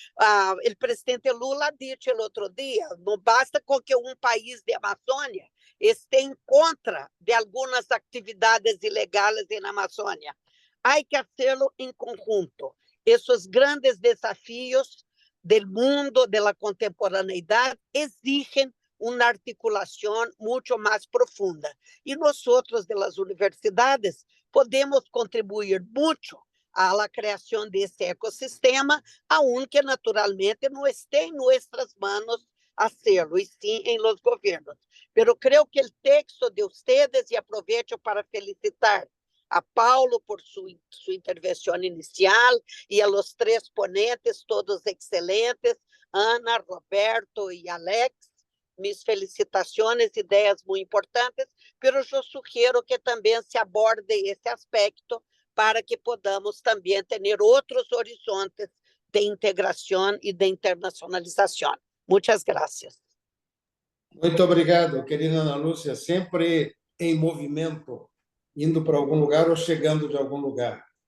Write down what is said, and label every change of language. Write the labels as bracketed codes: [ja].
[pt] O presidente Lula disse no outro dia, não basta com que um país de Amazônia esteja em contra de algumas atividades ilegais na Amazônia. Há que fazê-lo em conjunto. Esses grandes desafios do mundo, da contemporaneidade, exigem [es] una articulación mucho más profunda. Y nosotros de las universidades podemos contribuir mucho a la creación de este ecosistema, aunque naturalmente no esté en nuestras manos hacerlo, y sí en los gobiernos. Pero creo que el texto de ustedes, y aprovecho para felicitar a Paulo por su intervención inicial y a los tres ponentes, todos excelentes, Ana, Roberto y Alex, mis felicitaciones, ideas muy importantes, pero yo sugiero que también se aborde ese aspecto para que podamos también tener otros horizontes de integración y de internacionalización. Muchas gracias. [pt] Muito obrigado, querida Ana Lúcia, sempre em movimento, indo para algum lugar ou chegando de algum lugar.